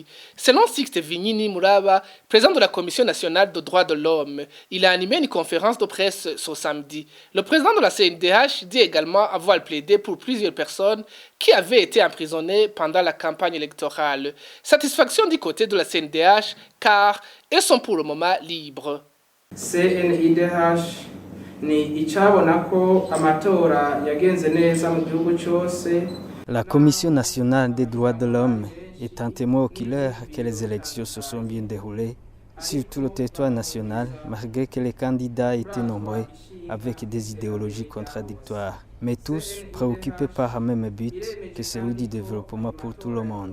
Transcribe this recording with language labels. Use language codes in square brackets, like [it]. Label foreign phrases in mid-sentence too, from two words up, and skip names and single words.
[fr] Selon Sixte Vignini Muraba, président de la Commission nationale des droits de l'homme, il a animé une conférence de presse ce samedi. Le président de la CNDH dit également avoir plaidé pour plusieurs personnes qui avaient été emprisonnées pendant la campagne électorale. Satisfaction du côté de la CNDH car elles sont pour le moment libres. [rn] CNIDH ni icabona ko amatora yagenze neza mu gihugu cyose. [fr] La Commission nationale des droits de l'homme est un témoin oculaire que les élections se sont bien déroulées sur tout le territoire national, malgré que les candidats étaient nombreux avec des idéologies contradictoires, mais tous préoccupés par un même but que celui du développement pour tout le monde.